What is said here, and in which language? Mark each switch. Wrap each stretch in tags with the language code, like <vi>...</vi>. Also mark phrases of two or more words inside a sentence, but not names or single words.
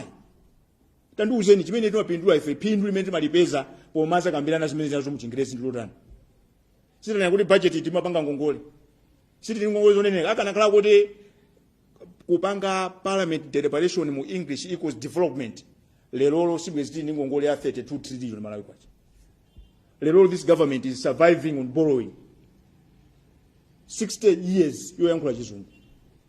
<ny>Tandiuzeni chimene timapindula ife phindu limene timalipeza pomaza kambirana zimene zinazo mu Chingerezi ndi lotani. Sitinena kuti budget timapanga ngongole. Sitili ngongole zoneneka akanakhala kuti kupanga</ny> <en>parliament deliberation</en> <ny>mu</ny> <en>English equals development.</en> <ny>Lero sibwezi ndi ngongole ya 32 trillion Malawi kwacha.</ny> <en>Lero this government is surviving on borrowing.</en> <ny>60 years yoyankhula chizungu.</ny>